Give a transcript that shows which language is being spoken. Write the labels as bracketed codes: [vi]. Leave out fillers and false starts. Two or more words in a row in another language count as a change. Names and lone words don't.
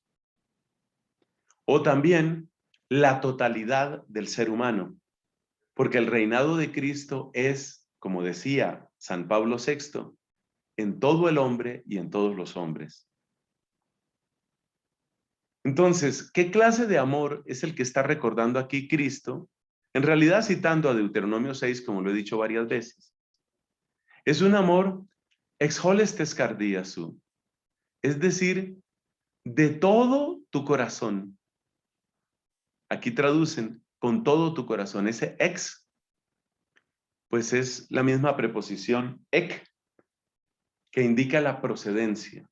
[es] O también la totalidad del ser humano, porque el reinado de Cristo es, como decía San Pablo VI, en todo el hombre y en todos los hombres. Entonces, ¿qué clase de amor es el que está recordando aquí Cristo? En realidad citando a Deuteronomio 6, como lo he dicho varias veces. Es un amor [el] ἐξ ὅλης τῆς καρδίας σου, [es] es decir, de todo tu corazón. Aquí traducen con todo tu corazón. Ese ex, pues es la misma preposición ek, que indica la procedencia.